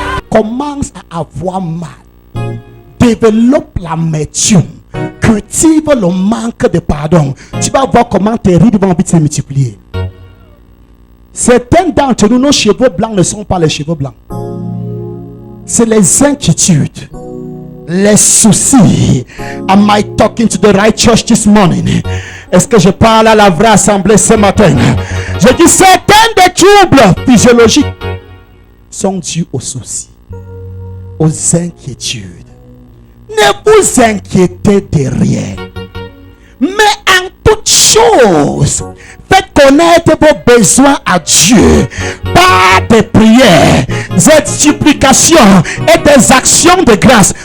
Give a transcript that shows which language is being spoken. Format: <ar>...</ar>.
<fr>Commence à avoir mal. Développe l'amertume. Cultive le manque de pardon. Tu vas voir comment tes rides vont vite se multiplier. Certains d'entre nous, nos cheveux blancs ne sont pas les cheveux blancs. C'est les inquiétudes, les soucis.</fr> <en>Am I talking to the right church this morning?</en> <fr>Est-ce que je parle à la vraie assemblée ce matin? Je dis certains des troubles physiologiques sont dus aux soucis, aux inquiétudes. Ne vous inquiétez de rien, mais en toute chose, faites connaître vos besoins à Dieu par des prières, des supplications et des actions de grâce.</fr>